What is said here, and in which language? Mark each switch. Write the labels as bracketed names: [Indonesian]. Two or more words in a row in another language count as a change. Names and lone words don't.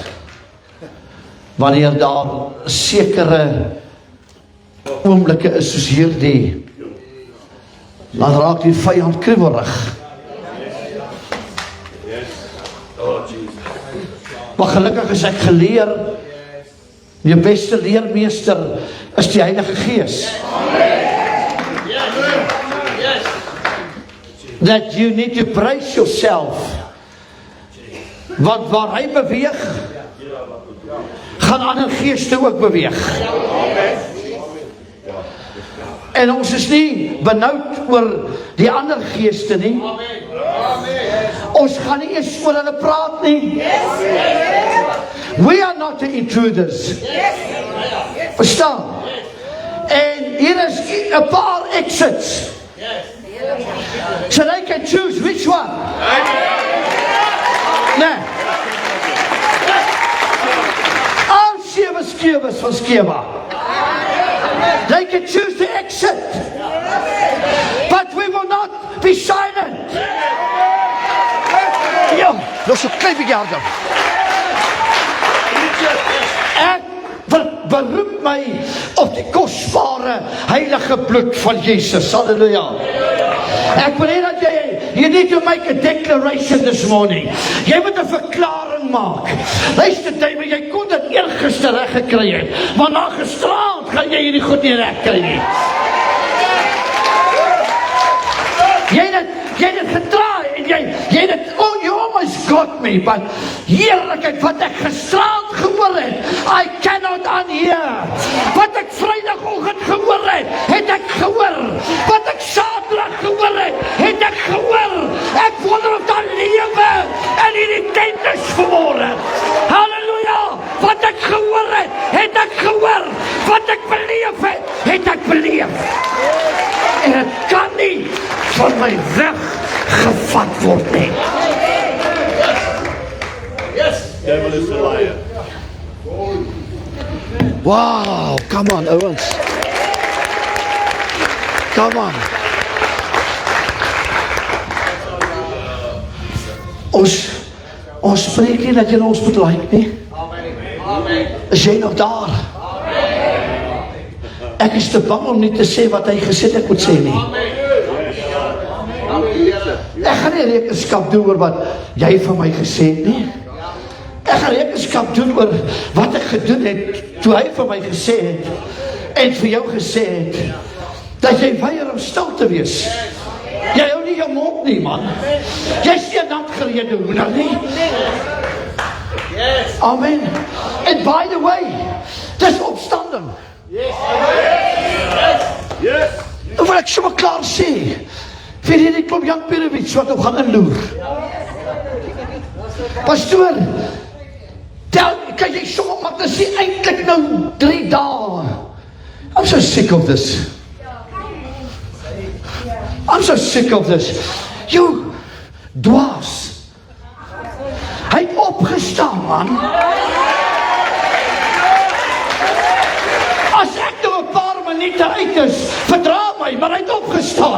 [Afrikaans] Wanneer daar sekere oomblikke is soos hierdie, dan raak die vyand kriebelig. Maar gelukkig is ek geleer, die beste leermeester is die Heilige Gees. [English] That you need to brace yourself [Afrikaans] Want waar hy beweeg, gaan ander geeste ook beweeg. En ons is nie benoud oor die ander geeste nie. Ons gaan nie eens oor hulle praat nie. [English] We are not the intruders. [Afrikaans] Verstaan? En hier is 'n paar exits. [English] So they can choose which one. [Afrikaans] Nee. Al 7 skewers van Skeva. [English] They can choose the exit. But we will not be silent. [Afrikaans] Ja, nog so klein bietjie harder. Ek beroep my op die kosbare heilige bloed van Jesus. [English] Halleluja. [Afrikaans] Ek wil hê dat [English] you need to make a declaration this morning. [Afrikaans] Jy moet 'n verklaring maak. Luister, jy kon dit eergister reg gekry het, maar na gisteraand gaan jy hierdie goed nie reg kry nie. Jy het dit getraai en jy het dit, [English] oh, you almost got me, but [Afrikaans] heerlikheid wat ek gisteraand gehoor het, [English] I cannot unhear. [Afrikaans] Wat ek Vrydagoggend gehoor het ek gehoor. Wat ek Saterdag gehoor het ek gehoor. Ek wonder of daar lewe in hierdie tent is vanmôre. Halleluja! Wat ek gehoor het ek gehoor. Wat ek beleef het ek beleef. En het kan nie van my weggevat word nie. [English] Devil is a liar. Wow, come on, ouens. Come on. [Afrikaans] Ons spreek nie dat jy ons moet like nie. Is jy nog daar? Ek is te bang om nie te sê wat hy gesê het ek moet sê nie. Ek gaan nie rekenskap doen oor wat jy van my gesê het nie. Ek gaan rekenskap doen oor wat ek gedoen het toe hy van my gesê het en vir jou gesê het dat jy weier om stil te wees. Jy hou nie jou mond nie, man. Jy is nie 'n natgerede hoender nie. [English] Amen. And by the way, [Afrikaans] dis opstanding. [English] Yes. [Afrikaans] Dan wil ek sommer klaar sê vir hierdie klomp Jan Perewits wat op gaan inloer. Pastoor, kan jy sommer maar dis eintlik nou 3 dae. [English] I'm so sick of this. I'm so sick of this. [Afrikaans] You dwaas. Hy het opgestaan, man. As ek nou 'n paar minute uit is, verdra my, maar hy het opgestaan.